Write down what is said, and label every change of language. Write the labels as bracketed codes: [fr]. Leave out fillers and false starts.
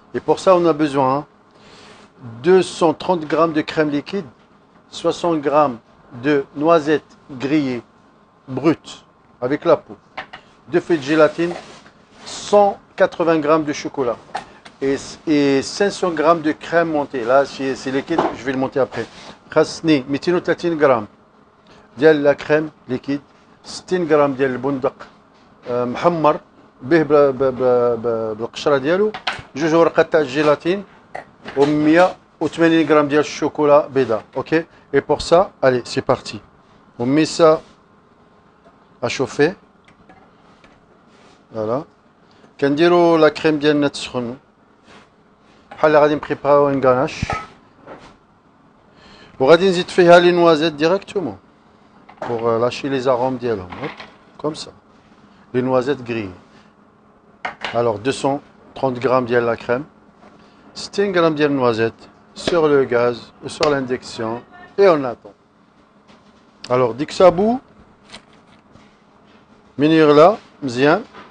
[fr] Et pour ça, on a besoin 230 g de crème liquide, 60 g de noisettes grillées brutes avec la peau, 2 feuilles de gélatine, 180 g de chocolat et 500 g de crème montée. Là, c'est liquide, je vais le monter après. [ar] خاصني 230 g ديال لا كريم ليكيد، 60 غرام ديال البندق محمر به بالقشره ديالو، 2 ورقات تاع الجيلاتين و 180 غرام ديال الشوكولا بيضاء. اوكي. [fr] Et pour ça, allez, c'est parti. On met ça à chauffer. Voilà. [ar] كنديروا لا كريم ديالنا تسخن بحال اللي غادي نبريباريو ان غاناش، وغادي نزيد فيها لي نوازيت ديريكتومون [fr] pour lâcher les arômes d'yellow, comme ça. Les noisettes grillées. Alors 230 g de la crème, 60 g de noisettes sur le gaz ou sur l'induction et on attend. Alors dès que ça bout, menir là, mzien.